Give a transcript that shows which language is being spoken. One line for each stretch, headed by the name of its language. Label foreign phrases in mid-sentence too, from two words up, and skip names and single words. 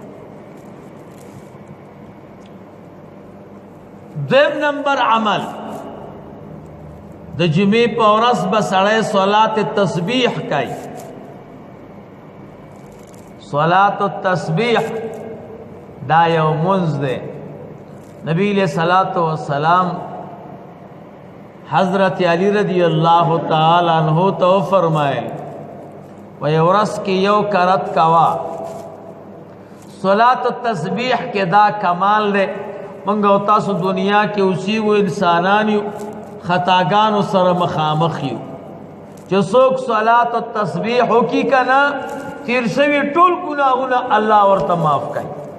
Pashto: دویم نمبر عمل د جمعې په ورځ به سړی صلات تسبیح کوي. صلات التسبیح دا یو منځ دی. نبی
Arabic: علیہ الصلوۃ والسلام
Pashto: حضرت علی
Arabic: رضی اللہ تعالی عنہ
Pashto: تو فرمائے و یو ورځ کې یو کرت کوا. صلات التسبیح کې دا کمال دی، منګ او تاسو دنیا کې اوسېږو انسانان یو، خطاګانو سره مخامخ یو. چې څوک صلات التسبیح وکړي که نه تیر شوي ټول ګناهونه الله ورته معاف کوي.